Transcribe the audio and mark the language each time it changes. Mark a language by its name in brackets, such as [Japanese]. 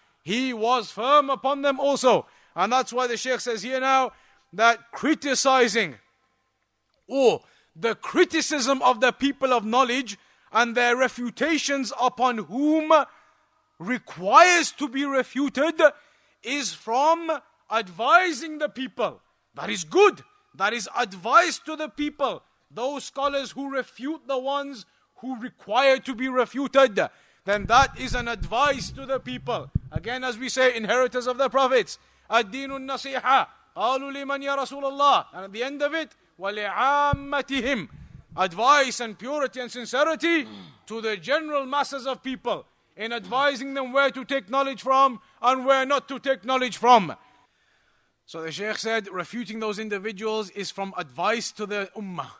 [English] He was firm upon them also. And that's why the Shaykh says here now that criticizing or the criticism of the people of knowledge and their refutations upon whom requires to be refuted is from advising the people. That is good. That is advice to the people. Those scholars who refute the ones who require to be refuted, then that is an advice to the people. Again, as we say, inheritors of the prophets. [Arabic] الدين النصيحة قالوا لمن يا رسول الله. [English] And at the end of it, [Arabic] وَلِعَامَّتِهِمْ. [English] Advice and purity and sincerity to the general masses of people in advising them where to take knowledge from and where not to take knowledge from. So the Shaykh said, refuting those individuals is from advice to the ummah.